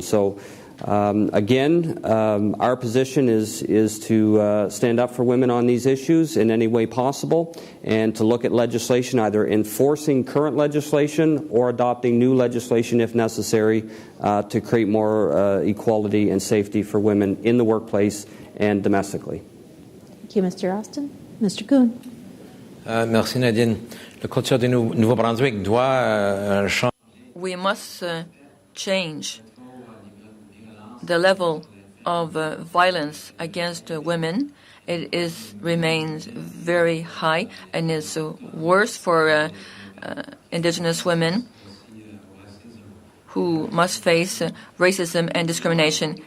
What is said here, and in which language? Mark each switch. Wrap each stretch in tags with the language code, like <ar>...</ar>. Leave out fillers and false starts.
<en>So again, our position is to stand up for women on these issues in any way possible, and to look at legislation, either enforcing current legislation or adopting new legislation if necessary, to create more equality and safety for women in the workplace and domestically. Thank you, Mr. Austin. Mr. Kuhn.</en> <fr>Merci Nadine. Le culture du Nouveau-Brunswick doit changer.</fr> <en>We must change the level of violence against women. It remains very high, and is worse for Indigenous women who must face racism and discrimination.</en>